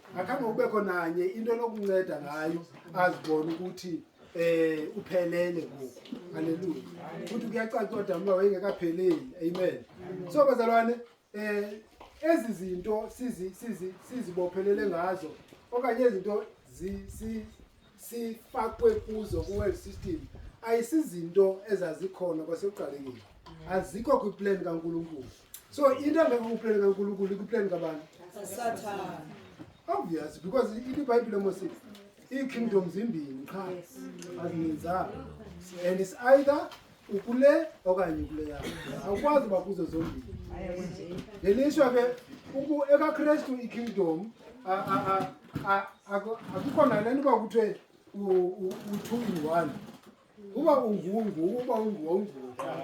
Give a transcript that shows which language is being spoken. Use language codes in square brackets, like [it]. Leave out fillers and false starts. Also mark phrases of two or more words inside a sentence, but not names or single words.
[xh] Akhange kubekho nanye into lokunceda ngayo azibone ukuthi uphelele ngoku. Hallelujah. [zu] Futhi kuyacaca kodwa uma wayengekapheleli. [xh] Amen. So bazalwane ezi zinto sizibophelele ngazo okanye izinto sifakwe kuzo ku- [en] world system [xh] ayisizinto ezazikhona kwasekuqalekile, azikho kwiplan kaNkulunkulu. So into engekho kwiplan kaNkulunkulu ikwiplan kabani? Satan. [en] Obvious, because [xh] iBhayibhile mosithi ii-kingdoms zimbini qha azininzanga, [en] and it's either [xh] ukule okanye ukuleya, awukwazi uba kuzo zombini. Ngelishwa ke ekaKrestu i-kingdom akukho nale nto uba kuthiwe u-2 in 1, uba unguwo uba unguwo qha.